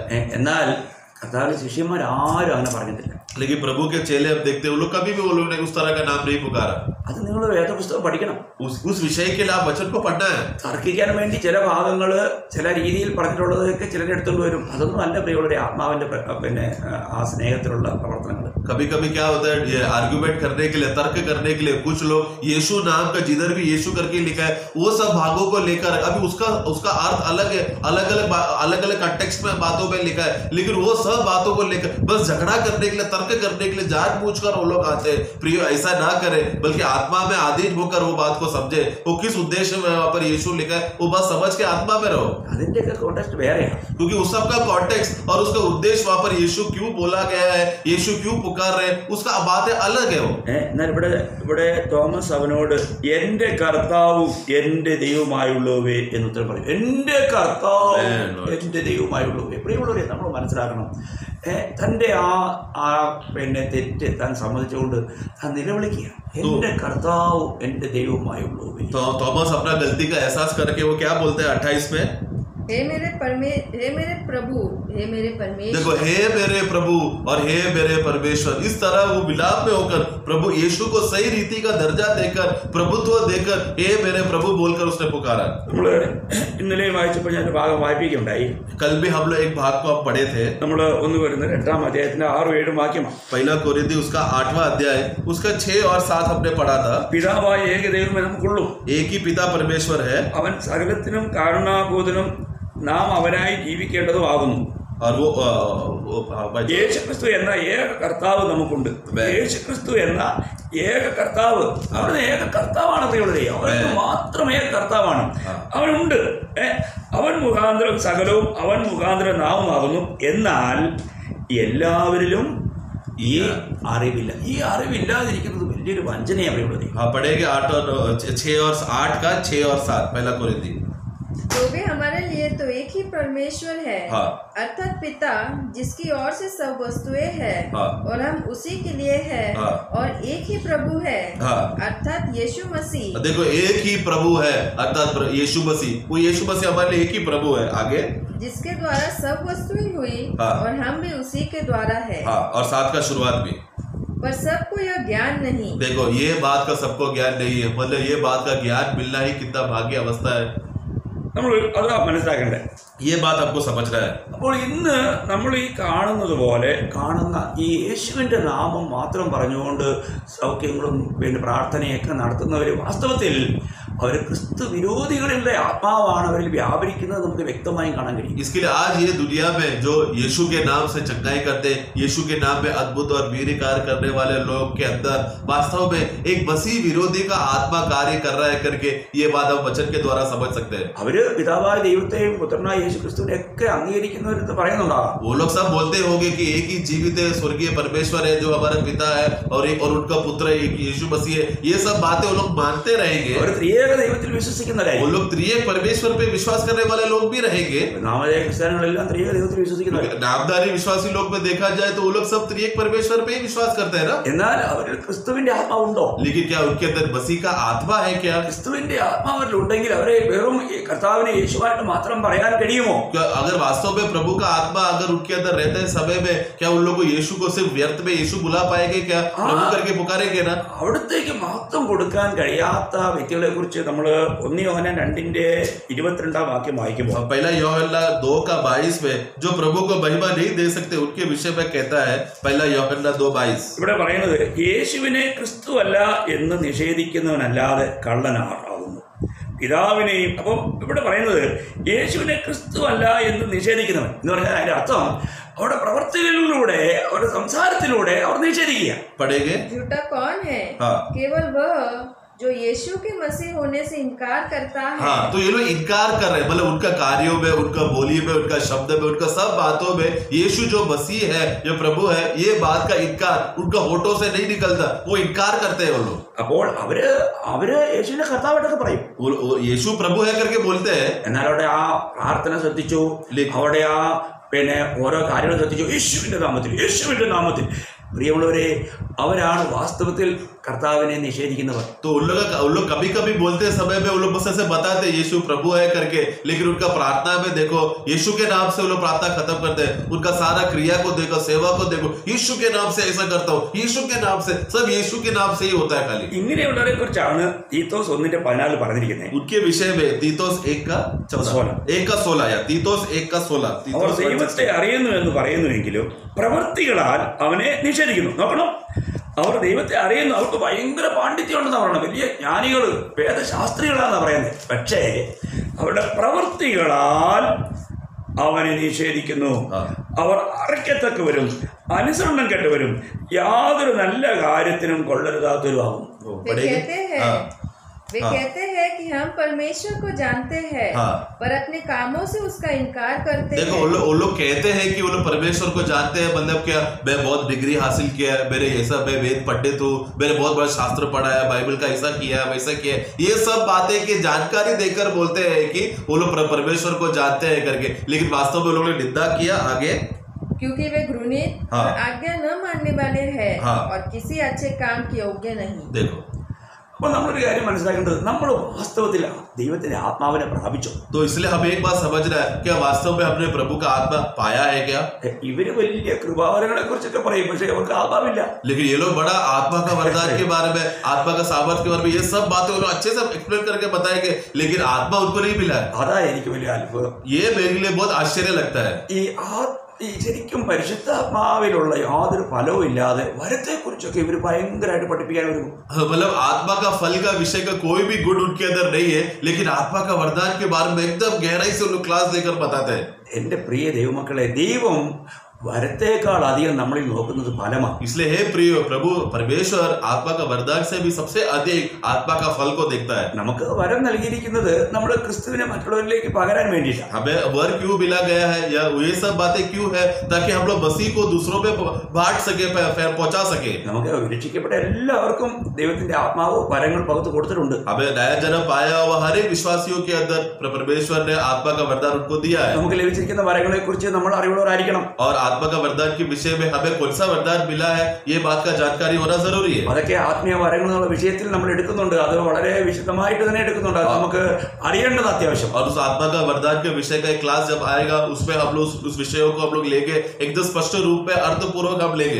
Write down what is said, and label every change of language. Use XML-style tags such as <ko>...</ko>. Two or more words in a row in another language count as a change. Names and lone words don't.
<ml>എന്നാൽ കർത്താവിന്റെ ശിഷ്യന്മാർ ആരും അങ്ങനെ പറഞ്ഞിട്ടില്ല.</ml> <hi>लेकिन प्रभु के चेले अब देखते हैं, वो लोग कभी भी वो लोग ने उस तरह का नाम नहीं पुकारा.</hi> <ml>അത് നിങ്ങൾ വേദപുസ്തകം പഠിക്കണം.</ml> <hi>उस विषय के लिए आप वचन को पढ़ना है.</hi> <ml>തർക്കിക്കാൻ വേണ്ടി ചില ഭാഗങ്ങൾ ചില രീതിയിൽ പറഞ്ഞിട്ടുള്ളതൊക്കെ ചിലരെടുത്തുകൊണ്ട് വരും. അതൊന്നും അല്ല പ്രിയമുള്ളവരെ ആത്മാവിന്റെ പിന്നെ ആ സ്നേഹത്തിലുള്ള പ്രവർത്തനങ്ങൾ.</ml> <hi>कभी कभी क्या होता है, ये आर्गुमेंट करने के लिए, तर्क करने के लिए कुछ लोग यीशु नाम का जिधर भी यीशु करके लिखा है वो सब भागों को लेकर, अभी उसका अर्थ अलग है, अलग अलग कंटेक्स्ट में बातों में लिखा है, लेकिन वो सब बातों को लेकर बस झगड़ा करने के लिए, तर्क करने के लिए जानबूझकर वो लोग आते हैं. प्रियो, ऐसा ना करें, बल्कि आत्मा में आधीन होकर वो बात को समझे, वो किस उद्देश्य में वहां पर यीशु लिखा है वो बात समझ के आत्मा में रहो.</hi> <ml>അതിന്റെയൊക്കെ കോണ്ടെക്സ്റ്റ് വേറെയാണ്.</ml> <hi>क्योंकि उस सब का कॉन्टेक्स्ट और उसका उद्देश्य वहां पर यीशु क्यों बोला गया है, यीशु क्यों पुकार रहे, उसका बातें अलग है. वो</hi> <ml>എന്നാൽ ഇവിടെ തോമസ് അവനോട് എന്റെ കർത്താവും എന്റെ ദൈവമായുള്ളവേ എന്ന് ഉത്തരം പറയും. എന്റെ കർത്താവ് എന്റെ ദൈവമായുള്ളവേ. പ്രിയമുള്ളവരെ, നമ്മൾ മനസ്സിലാക്കണം, തൻ്റെ ആ പിന്നെ തെറ്റ് താൻ സമ്മതിച്ചുകൊണ്ട് താൻ നിലവിളിക്കുക, എന്റെ കർത്താവ് എന്റെ ദൈവമായുള്ളവേ.</ml> <hi>तो थॉमस अपना गलती का एहसास करके वो क्या बोलते हैं 28 में, हे मेरे प्रभु, हे मेरे परमेश्वर. देखो, हे मेरे प्रभु और हे मेरे परमेश्वर, इस तरह वो विलाप में होकर प्रभु यीशु को सही रीति का दर्जा देकर, प्रभुत्व देकर हे मेरे प्रभु बोलकर उसने पुकारा.</hi> <ml>നമ്മള് ഇന്നലെയും വായിച്ചപ്പോൾ ഞാൻ ഭാഗം വായിപ്പിക്കുകയുണ്ടായി.</ml> <hi>कल भी हम लोग एक भाग को हम पढ़े थे.</hi> <ml>നമ്മൾ ഒന്ന് വരുന്നത് 8-ാം അധ്യായത്തിന്റെ 6-7 വാക്യമാണ്.</ml> <hi>पहला कोरिन्थी उसका 8वां अध्याय उसका 6 और 7 हमने पढ़ा था.</hi> <ml>പിതാവായ ഏക ദൈവമേ നമുക്കുള്ളൂ.</ml> <hi>एक ही पिता परमेश्वर है</hi> <ml>അവൻ സകലത്തിനും കാരണഭൂതനും നാം അവനായി ജീവിക്കേണ്ടതും ആകുന്നു.</ml> <hi>और वो</hi> <ml>യേശുക്രിസ്തു എന്ന ഏക കർത്താവ് നമുക്കുണ്ട്. യേശുക്രിസ്തു എന്ന ഏക കർത്താവ്, അവിടുന്ന് ഏക കർത്താവാണ് പ്രിയമുള്ളവരെ. അവർക്ക് മാത്രം ഏക കർത്താവാണ്. അവനുണ്ട്. അവൻ മുഖാന്തരം സകലവും അവൻ മുഖാന്തരം നാവുമാകുന്നു. എന്നാൽ എല്ലാവരിലും ഈ അറിവില്ല. ഈ അറിവില്ലാതിരിക്കുന്നത് വലിയൊരു വഞ്ചനയാണ് പ്രിയമുള്ളവരെ.</ml> <hi>हाँ, पढ़ेंगे 8 और 8 का 6 और 7 पहला कोरिन्थी. तो वे हमारे लिए तो एक ही परमेश्वर है, हाँ. अर्थात पिता, जिसकी ओर से सब वस्तुएं है, हाँ. और हम उसी के लिए है, हाँ. और एक ही प्रभु है, हाँ. अर्थात यीशु मसीह. देखो, एक ही प्रभु है अर्थात यीशु मसीह. वो यीशु मसीह हमारे लिए एक ही प्रभु है. आगे, जिसके द्वारा सब वस्तुएं हुई, हाँ. और हम भी उसी के द्वारा है. हाँ, और 7 का शुरुआत भी. पर सबको यह ज्ञान नहीं. देखो, ये बात का सबको ज्ञान नहीं है, मतलब ये बात का ज्ञान मिलना ही कितना भाग्य अवस्था है.</hi> <ml>നമ്മൾ അത് മനസ്സിലാക്കണ്ടേ.</ml> <hi>ये बात आपको समझना है.</hi> <ml>അപ്പോൾ ഇന്ന് നമ്മൾ ഈ കാണുന്നത് പോലെ കാണുന്ന ഈ യേശുവിൻ്റെ നാമം മാത്രം പറഞ്ഞുകൊണ്ട് സൗഖ്യങ്ങളും പിന്നെ പ്രാർത്ഥനയൊക്കെ നടത്തുന്നവർ വാസ്തവത്തിൽ അവർ ക്രിസ്തു വിരോധികളുടെ ആത്മാവാണ് അവരിൽ വ്യാപരിക്കുന്നത് നമുക്ക് വ്യക്തമായും കാണാൻ കഴിയും.</ml> <hi>इसके लिए आज ये दुनिया में जो यीशु के नाम से चंगाई करते, यीशु के नाम में अद्भुत और वीर कार्य करने वाले लोग के अंदर वास्तव में एक मसीह विरोधी का आत्मा कार्य कर रहा है करके ये बात हम वचन के द्वारा समझ सकते हैं.</hi> <ml>അവര് പിതാവായ ദൈവത്തെയും പുത്രനായ യേശു ക്രിസ്തുവിനെ ഒക്കെ അംഗീകരിക്കുന്നവരെന്ന് പറയുന്നുണ്ടാകാം.</ml> <hi>वो लोग सब बोलते होंगे कि एक ही जीवित है स्वर्गीय परमेश्वर है जो हमारा पिता है और उनका पुत्र एक यीशु मसीह है. ये सब बातें वो लोग मानते रहेंगे.</hi> <ml>അവർ ത്രിയേക ത്രിയേക ദൈവത്തിൽ വിശ്വസിക്കുന്നവരായി.</ml> <hi>वो लोग त्रिएक परमेश्वर पे विश्वास करने वाले लोग भी रहेंगे.</hi> <ml>നാമധേയ ക്രിസ്ത്യാനികളെല്ലാം ത്രിയേക ദൈവത്തിൽ വിശ്വസിക്കുന്നവർ.</ml> <hi>नामधारी विश्वासी लोग में देखा जाए तो वो लोग सब त्रिएक परमेश्वर पे ही विश्वास करते हैं ना.</hi> <ml>എന്നാൽ അവരിൽ ക്രിസ്തുവിന്റെ ആത്മാവുണ്ടോ?</ml> <hi>लेकिन क्या उनके अंदर मसीह का आत्मा है क्या?</hi> <ml>ക്രിസ്തുവിന്റെ ആത്മാവിൽ ഉണ്ടെങ്കിൽ അവരെ വെറും കർത്താവിനെ യേശുവായിട്ട് മാത്രം പറയാൻ കഴിയുമോ?</ml> <hi>अगर वास्तव में प्रभु का आत्मा अगर उनके अंदर रहते समय में क्या उन लोगों को यीशु को सिर्फ व्यर्थ में यीशु बुला पाएंगे क्या? प्रभु करके पुकारेंगे ना.</hi> <ml>അവിടത്തേക്ക് മഹത്വം കൊടുക്കാൻ കഴിയാത്ത വ്യക്തികളെ കുറിച്ച് നമ്മൾ 1 യോഹന്നാൻ 2:22 വാക്യം വായിക്കുമ്പോൾ</ml> <hi>पहला യോഹന്നാൻ 2:22 में जो प्रभु को महिमा नहीं दे सकते उनके विषय में कहता है. पहला യോഹന്നാൻ 2:22</hi> <ml>ഇവിടെ പറയുന്നത് യേശുവിനെ ക്രിസ്തു അല്ല എന്ന് നിഷേധിക്കുന്നവനല്ലാതെ കള്ളനാകുന്നു പിതാവിനെയും. അപ്പോൾ ഇവിടെ പറയുന്നത് യേശുവിനെ ക്രിസ്തു അല്ല എന്ന് നിഷേധിക്കുന്നവൻ എന്ന് പറഞ്ഞാൽ അതിന്റെ അർത്ഥം അവരുടെ പ്രവർത്തികളിലൂടെ അവരുടെ സംസാരത്തിലൂടെ അവർ നിഷേധിക്കുക.</ml> <hi>पढ़ेंगे. झूठा कौन है? हाँ. केवल वह जो यीशु के मसीह होने से इनकार करता है. हाँ, तो ये लोग इनकार कर रहे हैं. मतलब उनका कार्यों में, उनका बोली में, उनका शब्द में, उनका सब बातों में यीशु जो मसीह है, जो प्रभु है, ये बात का इनकार उनका होठों से नहीं निकलता. वो इनकार करते हैं वो लोग.</hi> <ml>അപ്പോൾ അവര് യേശുവിനെ കർത്താവായിട്ടൊക്കെ പറയും.</ml> <hi>यीशु प्रभु है करके बोलते हैं.</hi> <ml>എന്നാൽ അവിടെ ആ പ്രാർത്ഥന ശ്രദ്ധിച്ചു, അവിടെ ആ ഓരോ കാര്യങ്ങൾ ശ്രദ്ധിച്ചു. യേശുവിന്റെ നാമത്തിൽ പ്രിയമുള്ളവരെ, അവരാണ് വാസ്തവത്തിൽ കർത്താവിനെ നിഷേധിക്കുന്നവർ.</ml> <hi>तो उन लोग कभी कभी बोलते समय में उन लोग बस ऐसे बताते यीशु प्रभु है करके, लेकिन उनका प्रार्थना में देखो यीशु के नाम से वो लोग प्रार्थना खत्म करते हैं. उनका सारा क्रिया को देखो, सेवा को देखो, यीशु के नाम से ऐसा करता हूँ, यीशु के नाम से, सब यीशु के नाम से ही होता है खाली.</hi> <ml>ഇങ്ങനെയുള്ളവരെ കുറിച്ചാണ് തീത്തോസ് 1:14 പറഞ്ഞിരിക്കുന്നത്.</ml> <hi>उनके विषय में तीतोस 1:16 या तीतोस 1:16</hi> <ml>അവർ ദൈവത്തെ അറിയുന്നു എന്ന് പറയുന്നുവെങ്കിലും പ്രവൃത്തികളാൽ അവനെ നിഷേധിക്കുന്നു. നോക്കണം, അവർ ദൈവത്തെ അറിയുന്നു, അവർക്ക് ഭയങ്കര പാണ്ഡിത്യം ഉണ്ടെന്ന് പറയണം, വലിയ ജ്ഞാനികള് വേദശാസ്ത്രികളാണെന്ന് പറയുന്നത്. പക്ഷേ അവരുടെ പ്രവൃത്തികളാൽ അവനെ നിഷേധിക്കുന്നു. അവർ അറയ്ക്കത്തക്കവരും അനുസരണം കെട്ടവരും യാതൊരു നല്ല കാര്യത്തിനും കൊള്ളരുതാത്തവരും ആകും.</ml> <hi>वे कहते हैं कि हम परमेश्वर को जानते हैं, पर अपने कामों से उसका इनकार करते हैं. देखो वो लोग कहते हैं कि वो लोग परमेश्वर को जानते हैं. मतलब क्या, मैं बहुत डिग्री हासिल किया है, मेरे ये सब, मैं वेद पंडित हूँ, मैंने बहुत बड़ा शास्त्र पढ़ा है, बाइबल का ऐसा किया है, वैसा किया है. ये सब बातें की जानकारी देकर बोलते हैं कि वो लोग परमेश्वर को जानते हैं करके, लेकिन वास्तव में लोगों ने निंदा किया. आगे, क्योंकि वे घृणित और आज्ञा न मानने वाले हैं और किसी अच्छे काम के योग्य नहीं. देखो,</hi> <ml>അപ്പോൾ നമ്മളൊരു കാര്യം മനസ്സിലാക്കേണ്ടത്, നമ്മൾ വാസ്തവത്തിൽ ദൈവത്തിന്റെ ആത്മാവിനെ പ്രാപിച്ചു.</ml> <hi>तो इसलिए हमें एक बात समझना है, क्या वास्तव में हमने प्रभु का आत्मा पाया है क्या?</hi> <ml>ഇവര് വലിയ കൃപാവരങ്ങളെ കുറിച്ചൊക്കെ പറയും, പക്ഷേ അവർക്ക് ആത്മാവില്ല.</ml> <hi>लेकिन ये लोग बड़ा आत्मा का वरदान के बारे में, आत्मा का सामर्थ्य के बारे में, ये सब बातें वो लोग अच्छे से एक्सप्लेन करके बताएंगे, लेकिन आत्मा उनको नहीं मिला है.</hi> <ml>അതാ എനിക്ക് വലിയ അത്ഭുതം.</ml> <hi>ये मेरे लिए बहुत आश्चर्य लगता है.</hi> <ml>ഈ ശരിക്കും പരിശുദ്ധാത്മാവിലുള്ള യാതൊരു ഫലവും ഇല്ലാതെ വരത്തെ കുറിച്ചൊക്കെ ഇവർ ഭയങ്കരമായിട്ട് പഠിപ്പിക്കാൻ വരും.</ml> <hi>मतलब आत्मा का फल का विषय का कोई भी गुण उनके अंदर नहीं है, लेकिन आत्मा का वरदान के बारे में एकदम गहराई से उन क्लास देकर बताते हैं.</hi> <ml>എന്റെ പ്രിയ ദൈവമക്കളെ, ദൈവം വരത്തേക്കാൾ അധികം നമ്മളിൽ നോക്കുന്നത് ഫലമാണ്.</ml> <hi>इसलिए हे प्रिय प्रभु परमेश्वर आत्मा का वरदान से भी सबसे अधिक आत्मा का फल को देखता है.</hi> <ml>നമുക്ക് വരം നൽകിയിരിക്കുന്നത് നമ്മൾ ക്രിസ്തുവിനെ മറ്റുള്ളവരിലേക്ക് പകരാൻ വേണ്ടിയിട്ടാണ്.</ml> <hi>हमें वर क्यों मिला गया है, या ये सब बातें क्यों है, ताकि हम लोग मसीह को दूसरों पे बांट सके, पहुंचा सके.</hi> <ml>നമുക്ക് രക്ഷിക്കപ്പെട്ട എല്ലാവർക്കും ദൈവത്തിന്റെ ആത്മാവ് വരങ്ങൾ പകുത്ത് കൊടുത്തിട്ടുണ്ട്.</ml> <hi>हमें नया जन्म पाया हुआ हर एक विश्वासियों के अंदर परमेश्वर ने आत्मा का वरदान उनको दिया है.</hi> <ml>നമുക്ക് ലഭിച്ചിരിക്കുന്ന വരങ്ങളെ കുറിച്ച് നമ്മൾ അറിവുള്ളവരായിരിക്കണം.</ml> <hi>और आत्मा का वरदान के विषय में हमें कौन सा वरदान मिला है, ये बात का जानकारी होना जरूरी है.</hi> <ml>അതൊക്കെ ആത്മീയ വരങ്ങൾ എന്നുള്ള വിഷയത്തിൽ നമ്മൾ എടുക്കുന്നുണ്ട്. അത് വളരെ വിശദമായിട്ട് തന്നെ എടുക്കുന്നുണ്ട്. അത് നമുക്ക് അറിയേണ്ടത് അത്യാവശ്യം.</ml> <hi>और उस आत्मा का वरदान के विषय का एक क्लास जब आएगा, उसमें हम लोग उस विषयों को हम लोग लेंगे, एकदम स्पष्ट रूप में अर्थपूर्वक हम लेंगे.</hi>